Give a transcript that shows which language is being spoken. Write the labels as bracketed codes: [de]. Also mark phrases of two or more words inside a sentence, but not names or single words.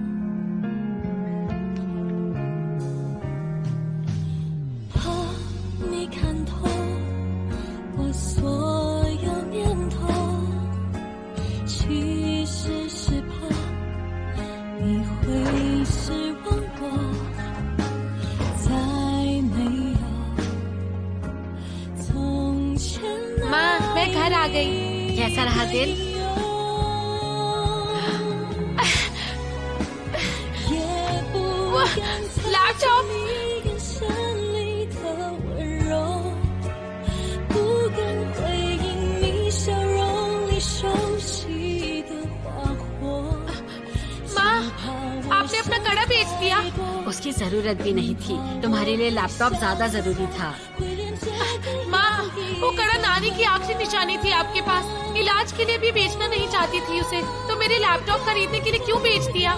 [zh] 怕你看透我所有念头，其实是怕你会失望我，再没有从前那 [hi] माँ मैं घर आ गई। कैसा रहा दिन? [zh] 也不 [hi] वाह, [zh] 敢猜 [hi] लैपटॉप [zh] 你眼神里的温柔，不敢回应你笑容里熟悉的花火。 [hi] माँ आपने अपना कड़ा बेच दिया। उसकी जरूरत भी नहीं थी। तुम्हारे लिए लैपटॉप ज्यादा जरूरी था। माँ वो कड़ा नानी की आखिरी निशानी थी आपके पास। इलाज के लिए भी बेचना नहीं चाहती थी उसे, तो मेरे लैपटॉप खरीदने के लिए क्यों बेच दिया?